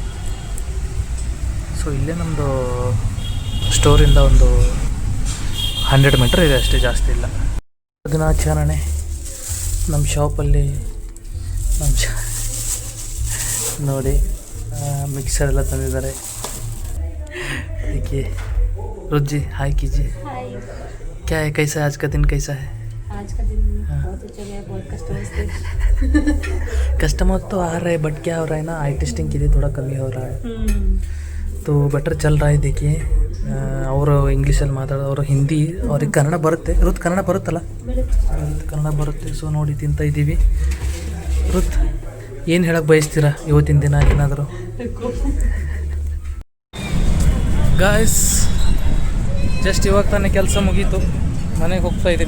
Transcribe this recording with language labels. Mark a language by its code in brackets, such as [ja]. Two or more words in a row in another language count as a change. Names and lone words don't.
[kn] ಸೊ ಇಲ್ಲೇ ನಮ್ಮದು ಸ್ಟೋರಿಂದ ಒಂದು 100 ಮೀಟರ್ ಇದೆ ಅಷ್ಟೇ, ಜಾಸ್ತಿ ಇಲ್ಲ. ದಿನಾಚರಣೆ ನಮ್ಮ ಶಾಪಲ್ಲಿ ನೋಡಿ ಮಿಕ್ಸರ್ ಎಲ್ಲ ತಂದಿದ್ದಾರೆ. [hi] देखिए रुचि, हाय कीजिए. क्या है, कैसा है आज का दिन? कैसा है आज का दिन? बहुत अच्छा गया, बहुत कस्टमर्स थे. कस्टमर तो आ रहे हैं, बट क्या हो रहा है ना, [en] eye testing [hi] के लिए थोड़ा कमी हो रहा है. तो बेटर चल रहा है. देखिए, [kn] ಅವರು ಇಂಗ್ಲೀಷಲ್ಲಿ ಮಾತಾಡೋದು, ಅವರು ಹಿಂದಿ, ಅವ್ರಿಗೆ ಕನ್ನಡ ಬರುತ್ತೆ. ರುತ್ ಕನ್ನಡ ಬರುತ್ತಲ್ಲ? ಕನ್ನಡ ಬರುತ್ತೆ. ಸೊ ನೋಡಿ ತಿಂತಾ ಇದ್ದೀವಿ. ರುತ್, ಏನು ಹೇಳಕ್ಕೆ ಬಯಸ್ತೀರಾ ಇವತ್ತಿನ ದಿನ ಏನಾದರೂ? [en] guys, just [kn] ಇವಾಗ ತಾನೇ ಕೆಲಸ ಮುಗೀತು, ಮನೆಗೆ ಹೋಗ್ತಾ ಇದ್ದೀನಿ.